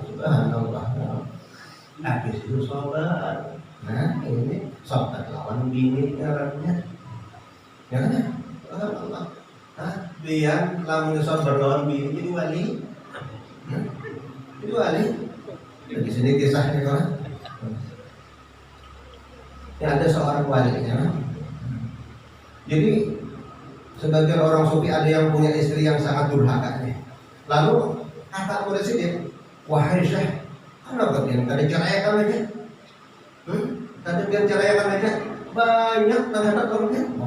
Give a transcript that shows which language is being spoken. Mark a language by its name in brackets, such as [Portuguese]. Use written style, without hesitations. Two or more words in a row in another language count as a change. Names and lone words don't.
[Indonesian] Subhanallah. Habis itu sabar. Nah ini sabar lawan bini caranya. Ya kan? Allah. Biar lamun sabar lawan bini jadi wali. Jadi wali. Di sini kisahnya kan. Ya ada seorang wali ya. Jadi sebagian orang sufi ada yang punya istri yang sangat durhaka nih. Lalu kata presiden, wahai Syekh, kenapa kalian kadang ceraikan aja? Kadang kalian ceraikan aja. Banyak terhadap orangnya.